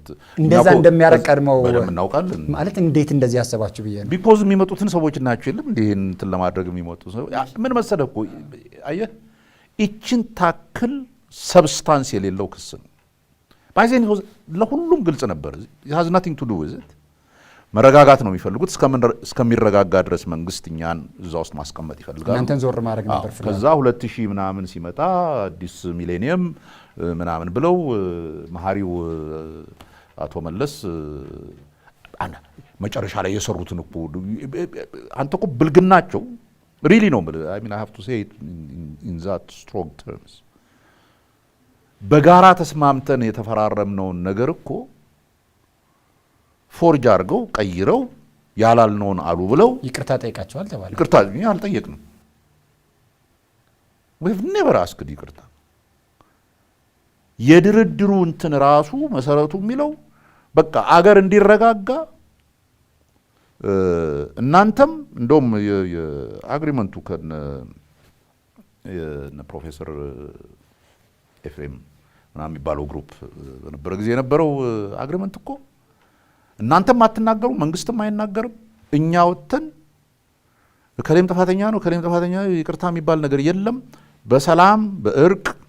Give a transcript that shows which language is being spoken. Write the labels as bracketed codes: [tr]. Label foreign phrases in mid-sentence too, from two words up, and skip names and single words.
[am] እንደዛ እንደሚያረቅ ቀድመው እናውቃለን። ማለት እንዴት እንደዚህ ያሰባችሁ ብዬ ነው። ቢኮዝ የሚመጡትን ሰዎች ናቸው የለም እንዴ እንትን ለማድረግ የሚመጡ ሰው ምን መሰለህ እኮ አየህ እቺን ታክል ሰብስታንስ የሌለው ክስ ነው። ባይዘን ለሁሉም ግልጽ ነበር። [en] it has nothing to do with it። [am] መረጋጋት ነው የሚፈልጉት። እስከሚረጋጋ ድረስ መንግስት እኛን እዛ ውስጥ ማስቀመጥ ይፈልጋሉ። እናንተን ዞር ማድረግ ነበር። ከዛ 2000 ምናምን ሲመጣ አዲስ ሚሌኒየም ምናምን ብለው መሐሪው አቶ መለስ መጨረሻ ላይ የሰሩትን እኮ አንተ እኮ ብልግናቸው ሪሊ ነው [en] I mean I have to say it in that strong terms። [am] በጋራ ተስማምተን የተፈራረምነውን ነገር እኮ ፎርጅ አድርገው ቀይረው ያላልነውን አሉ ብለው ይቅርታ ጠይቃቸዋል ተባለ። ይቅርታ አልጠየቅንም። [en] we've never asked [am] ይቅርታ። የድርድሩ እንትን ራሱ መሰረቱ የሚለው በቃ አገር እንዲረጋጋ እናንተም እንደውም የአግሪመንቱ ከነ ፕሮፌሰር ኤፍሬም ምናምን የሚባለው ግሩፕ በነበረ ጊዜ የነበረው አግሪመንት እኮ እናንተም አትናገሩ፣ መንግስትም አይናገርም። እኛ ወጥተን ከሌም ጥፋተኛ ነው ከሌም ጥፋተኛ ይቅርታ የሚባል ነገር የለም። በሰላም በእርቅ